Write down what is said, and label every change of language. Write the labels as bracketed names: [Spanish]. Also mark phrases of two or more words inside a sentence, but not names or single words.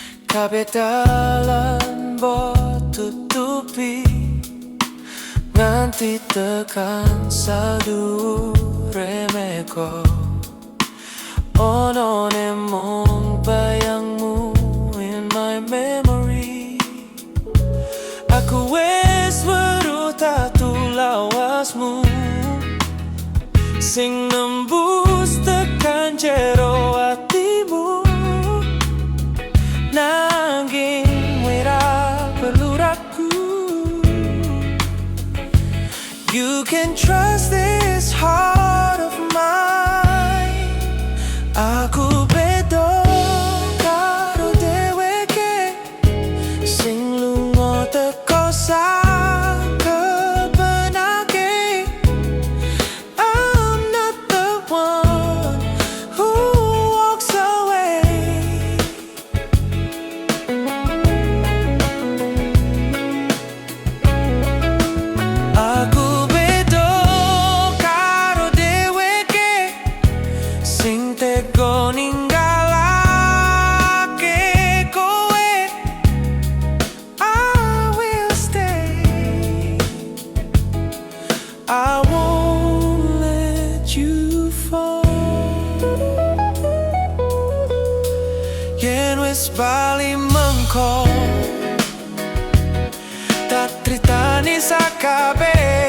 [Javanese] kabeh dalan mbok tutupi nganti tekan sadhuwure meko. Ono mung bayangmu [English] in my memory. [Javanese] Aku wis weruh tatu lawasmu sing nembus tekan jero atimu. Nanging wira perlu ragu. [English] You can trust this heart of mine. [Javanese] Aku beda karo dheweke sing lunga teko sakebenake. [English] I'm not the one who walks away. [Javanese] Aku beda karo dheweke sing tega ninggalake kowe. [English] I will stay. I won't let you fall. [Javanese] Yen wis bali mengko tak tritani sakabe.